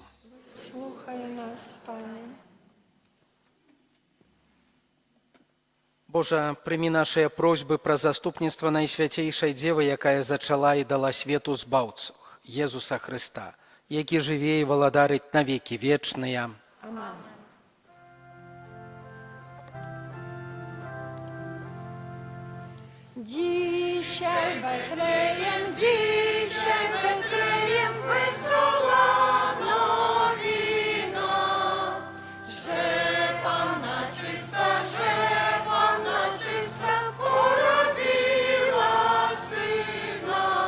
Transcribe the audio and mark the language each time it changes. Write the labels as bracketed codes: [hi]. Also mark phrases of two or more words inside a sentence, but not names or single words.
[be] Слухай нас, Пане. Божа, прымі нашыя просьбы пра заступніцтва Найсвяцейшай Дзевы, якая зачала і дала свету збаўцу, Езуса Хрыста, які жыве і валадарыць на векі вечныя. [pl] Amen. Dzisiaj Betlejem, wesoła nowina, że Panna czysta urodziła Syna.